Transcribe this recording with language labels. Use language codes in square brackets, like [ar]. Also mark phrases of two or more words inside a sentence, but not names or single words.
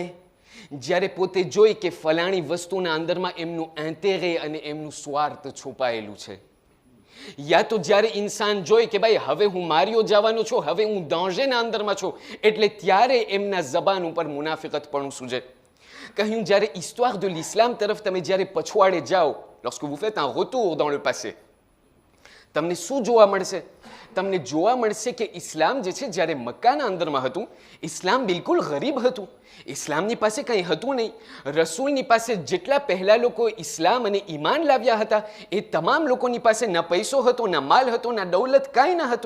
[gu] જ્યારે પોતે જોઈ કે ફલાણી વસ્તુના અંદરમાં એમનું ઇન્ટેરે અને એમનું સ્વાર્થ છુપાયેલું છે. યા તો જ્યારે ઇન્સાન જોઈ કે ભાઈ હવે હું માર્યો જવાનો છું, હવે હું દાંજેના અંદરમાં છું, એટલે ત્યારે એમના જબાન ઉપર મુનાફિકતપણું સૂજે. કહ્યું જ્યારે [fr] histoire de l'islam [gu] તરફ તમે જ્યારે પછવાડે જાઓ, [fr] lorsque vous faites un retour dans le passé, [gu] તમને શું જોવા મળશે? તમને જોવા મળશે કે ઇસ્લામ જે છે જ્યારે મક્કાના અંદરમાં હતું, ઇસ્લામ બિલકુલ ગરીબ હતું. ઇસ્લામની પાસે કંઈ હતું નહીં. રસૂલની પાસે જેટલા પહેલા લોકો ઇસ્લામ અને ઈમાન લાવ્યા હતા એ તમામ લોકોની પાસે ન પૈસો હતો, ન માલ હતો, ન દૌલત, કાંઈ ન હતું.